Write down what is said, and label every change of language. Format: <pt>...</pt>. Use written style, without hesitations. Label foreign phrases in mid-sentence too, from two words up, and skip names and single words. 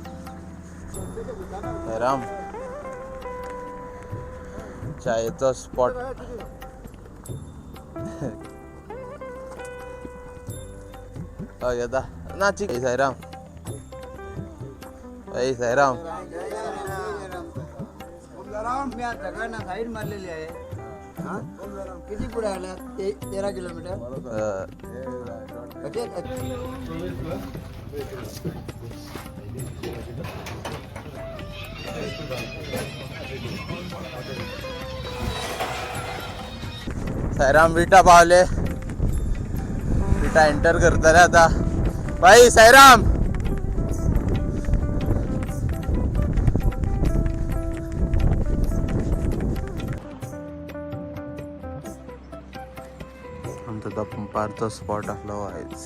<kok>राम चायेचो स्पॉट. येता ना चिक. सायराम. सायराम.</kok> <mr>मी आता काय ना साईड मारलेली आहे. किती पुढे आला? 13 किलोमीटर.</mr> <kok>सायराम विटा पावले. विटा एंटर करतले आता. बाई सायराम. आमचो तो पंपारचो स्पॉट आसलो आयज.</kok>